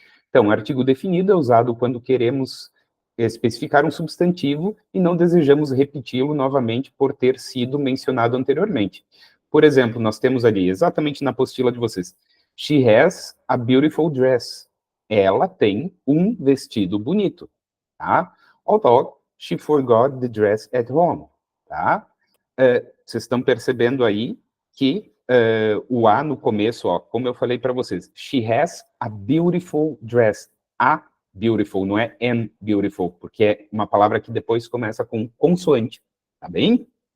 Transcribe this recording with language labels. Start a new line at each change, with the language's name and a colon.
Portuguese: Então, artigo definido é usado quando queremos especificar um substantivo e não desejamos repeti-lo novamente por ter sido mencionado anteriormente. Por exemplo, nós temos ali, exatamente na apostila de vocês,
English: she has a beautiful dress.
Portuguese: Ela tem um vestido bonito, tá?
English: Although she forgot the dress at home, tá?
Portuguese: Vocês estão percebendo aí que o a no começo, ó, como eu falei para vocês,
English: she has a beautiful dress.
Portuguese: A beautiful, não é an beautiful, porque é uma palavra que depois começa com consoante, tá bem?